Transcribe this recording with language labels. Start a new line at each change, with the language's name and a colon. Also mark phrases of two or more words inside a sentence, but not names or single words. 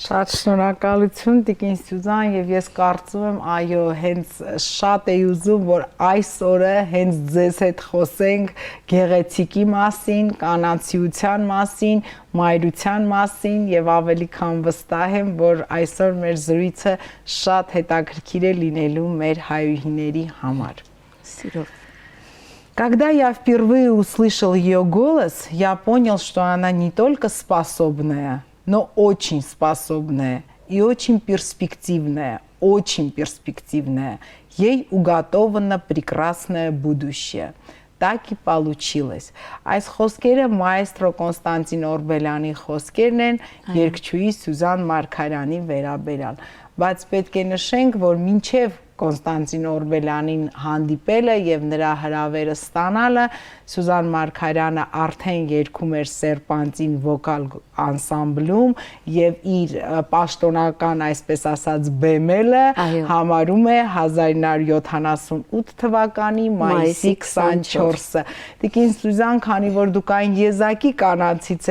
Armenian: Շատ շնորհակալություն տիկին Սյուզան եւ ես կարծում եմ, այո, հենց շատ էի ուզում, որ այս օրը հենց ձեզ հետ խոսենք գեղեցիկի մասին, կանացիության մասին, մայրության մասին եւ ավելի քան վստահ եմ, որ այսօր մեր զրույցը շատ հետաքրքիր է լինելու մեր հայուհիների համար։ Սիրով։
Russian: Когда я впервые услышал ее голос, я понял, что она не только способная, но очень способная и очень перспективная, Ей уготовано прекрасное будущее. Так и получилось.
Armenian: Այս խոսքերը մայստրո Կոնստանտին Օրբելյանի խոսքերն են, երգչուհի Սյուզան Մարգարյանի վերաբերյալ։ Բայց պետք է նշենք, որ մինչև Կոնստանտին Օրբելյանին հանդիպելը եւ նրա հրավերը ստանալը Սյուզան Մարգարյանը արդեն երգում էր Սերպանտին վոկալ անսամբլում եւ իր պաշտոնական, այսպես ասած, բեմելը համարում է 1978 թվականի մայիսի 24-ը։ Տիկին Սյուզան, քանի որ դուք այն եզակի կանանցից